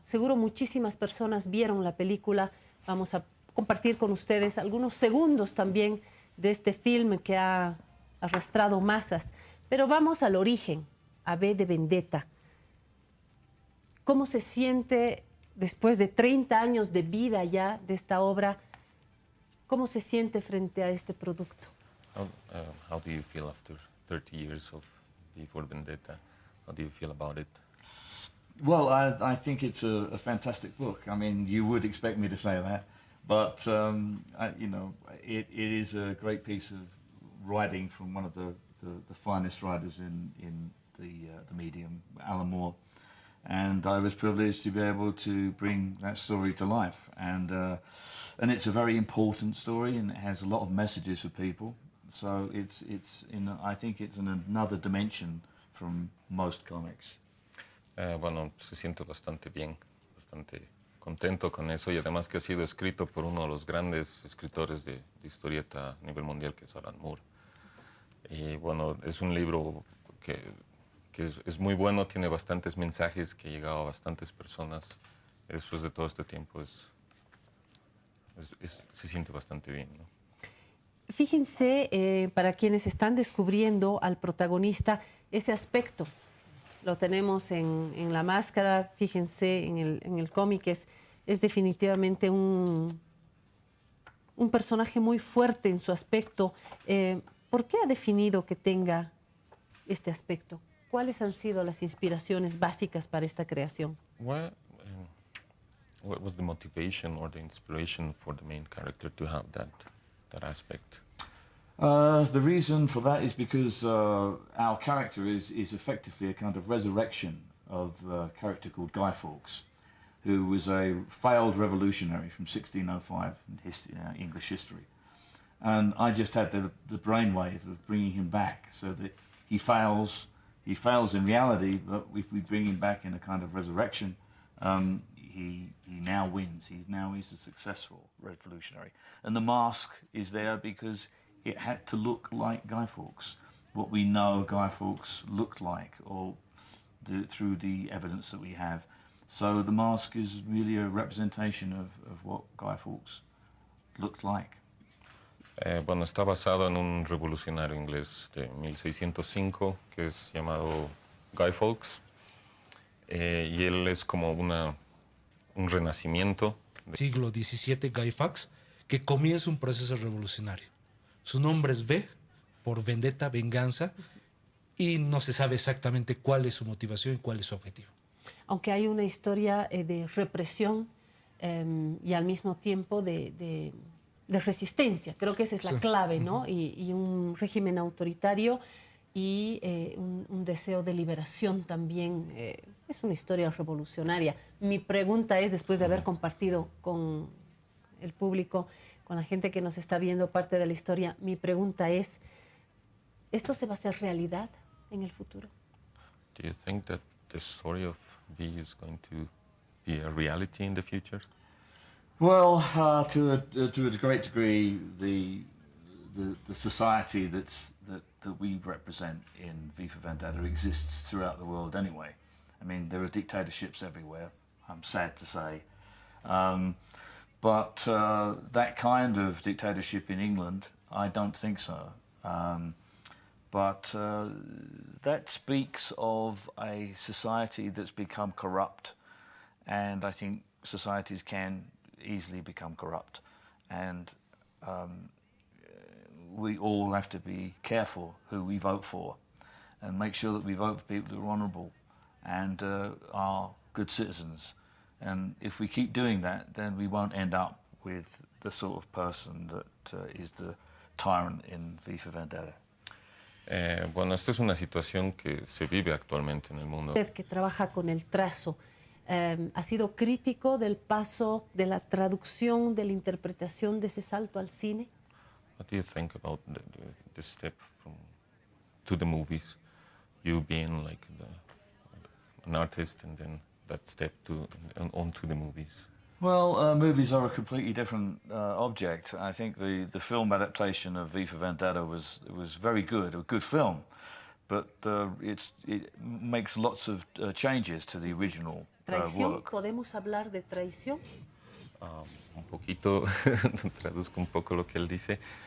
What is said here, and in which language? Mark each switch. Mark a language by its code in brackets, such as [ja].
[es] Seguro muchísimas personas vieron la película. Vamos a compartir con ustedes algunos segundos también de este film que ha arrastrado masas. Pero vamos al origen, a V de Vendetta. ¿Cómo se siente después de 30 años de vida ya de esta obra? ¿Cómo se siente frente a este producto? [en] How do you feel after 30 years of Before Vendetta? How do you feel about it? Well, I think it's a fantastic book. I mean, you would expect me to say that, but you know, it is a great piece of writing from one of the finest writers in the medium, Alan Moore, and I was privileged to be able to bring that story to life. And it's a very important story, and it has a lot of messages for people. So I think it's in another dimension from most comics. [es] Bueno, se siente bastante bien, bastante contento con eso, y además que ha sido escrito por uno de los grandes escritores de historieta a nivel mundial, que es Alan Moore. Y bueno, es un libro que es muy bueno, tiene bastantes mensajes que ha llegado a bastantes personas. Y después de todo este tiempo se siente bastante bien, ¿no? Fíjense, para quienes están descubriendo al protagonista, ese aspecto lo tenemos en la máscara. Fíjense, en el cómic es definitivamente un personaje muy fuerte en su aspecto. ¿Por qué ha definido que tenga este aspecto? ¿Cuáles han sido las inspiraciones básicas para esta creación? [en] What was the motivation or the inspiration for the main character to have that aspect? The reason for that is because our character is effectively a kind of resurrection of a character called Guy Fawkes, who was a failed revolutionary from 1605 in English history. And I just had the brainwave of bringing him back, so that he fails in reality, but if we bring him back in a kind of resurrection, he now wins. He's a successful revolutionary. And the mask is there because it had to look like Guy Fawkes, what we know Guy Fawkes looked like, or through the evidence that we have. So the mask is really a representation of what Guy Fawkes looked like. [es] Bueno, está basado en un revolucionario inglés de 1605 que es llamado Guy Fawkes, y él es como un renacimiento. Siglo XVII, Guy Fawkes, que comienza un proceso revolucionario. Su nombre es V, por vendetta, venganza, y no se sabe exactamente cuál es su motivación y cuál es su objetivo. Aunque hay una historia de represión y al mismo tiempo de resistencia. Creo que esa es la clave, ¿no? Y un régimen autoritario y un deseo de liberación también. Es una historia revolucionaria. Mi pregunta es, después de haber compartido con el público, con la gente que nos está viendo parte de la historia, mi pregunta es, ¿esto se va a hacer realidad? en el futuro? [en] Do you think that the story of V is going to be a reality in the future? Well, to a great degree, the society that we represent in V for Vendetta exists throughout the world anyway. I mean, there are dictatorships everywhere, I'm sad to say. But that kind of dictatorship in England, I don't think so. But that speaks of a society that's become corrupt, and I think societies can easily become corrupt, and we all have to be careful who we vote for and make sure that we vote for people who are honourable and are good citizens. And if we keep doing that, then we won't end up with the sort of person that is the tyrant in V for Vendetta. [es] Bueno, esta es una situación que se vive actualmente en el mundo. Usted que trabaja con el trazo, ¿ha sido crítico del paso de la traducción, de la interpretación de ese salto al cine? [en] What do you think about the step to the movies? You being like an artist and then that step onto the movies. Well, movies are a completely different object. I think the film adaptation of V for Vendetta was very good, a good film, but it makes lots of changes to the original [es] ¿Traición? [en] work. [es] ¿Podemos hablar de traición? Un poquito, traduzco un poco lo que él dice.